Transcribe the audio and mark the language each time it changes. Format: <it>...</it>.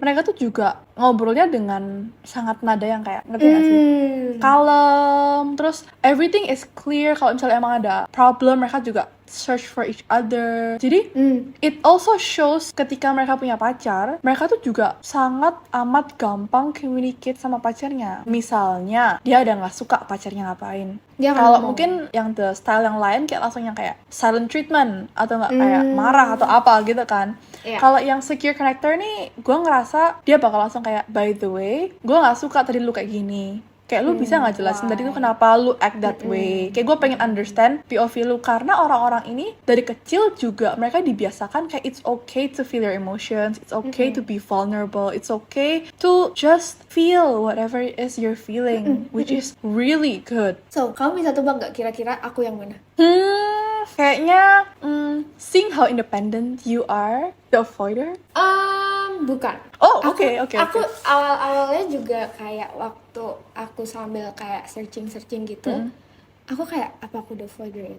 <id>Mereka tuh juga ngobrolnya dengan sangat nada yang kayak, ngerti gak sih? Kalem, terus</id> <en>everything is clear.</en> <id>Kalau misalnya emang ada problem, mereka juga</id> <en>search for each other.</en> <id>Jadi</id> <en>it also shows</en> <id>ketika mereka punya pacar, mereka tuh juga sangat amat gampang communicate sama pacarnya. Misalnya dia ada nggak suka pacarnya ngapain, Dia akan kalau ngomong. mungkin yang</id> <en>the style</en> <id>yang lain kayak langsung yang kayak silent treatment atau nggak kayak marah atau apa gitu kan. Iya. Kalau yang secure connector nih, gue ngerasa dia bakal langsung kayak,</id> <en>by the way,</en> <id>gue nggak suka tadi lu kayak gini. Kayak lu bisa nggak jelasin tadi tuh kenapa lu</id> <en>act that way?</en> <id>Kayak gue pengen understand POV lu, karena orang-orang ini dari kecil juga mereka dibiasakan kayak</id> <en>it's okay to feel your emotions, it's okay to be vulnerable, it's okay to just feel whatever it is you're feeling, which is really good.</en> <id>So, kamu bisa tebak nggak kira-kira aku yang mana? Kayaknya</id> <en>seeing how independent you are, the avoider.</en> <id>Bukan. Oh, Aku- oke. Aku awal-awalnya juga kayak waktu aku sambil kayak searching gitu, aku kayak apa aku</id> <en>the avoider</en> <id>ya?</id>